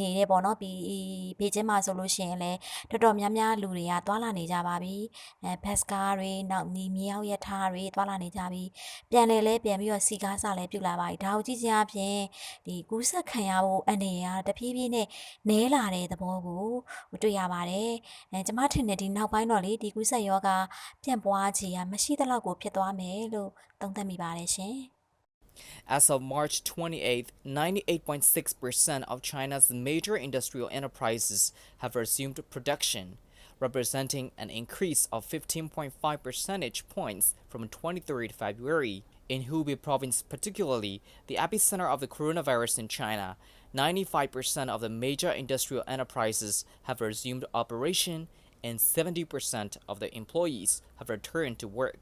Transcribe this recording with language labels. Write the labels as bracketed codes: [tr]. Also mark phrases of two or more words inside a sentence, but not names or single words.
[my] နေတဲ့ပေါ့နော်ဘေကျင်းမှာဆိုလို့ရှိရင်လဲတော်တော်များများလူတွေကသွာလာနေကြပါပြီဘတ်စကားတွေနောက်မြေအောက်ရထားတွေသွာလာနေကြပြီပြန်လဲပြန်ပြီးတော့စီကားစလဲပြုတ်လာပါပြီဒါကိုကြည့်ချင်းအပြင်ဒီကူးစက်ခံရဖို့အနေရတဖြည်းဖြည်းနဲ့နဲလာတဲ့သဘောကိုတွေ့ရပါတယ်ကျမထင်တယ်ဒီနောက်ပိုင်းတော့လေဒီကူးစက်ရောဂါပြန့်ပွားခြေရမရှိသလောက်ကိုဖြစ်သွားမယ်လို့သုံးသပ်မိပါတယ်ရှင် [en] As of March 28th, 98.6% of China's major industrial enterprises have resumed production, representing an increase of 15.5 percentage points from 23rd February. In Hubei province particularly, the epicenter of the coronavirus in China, 95% of the major industrial enterprises have resumed operation and 70% of the employees have returned to work.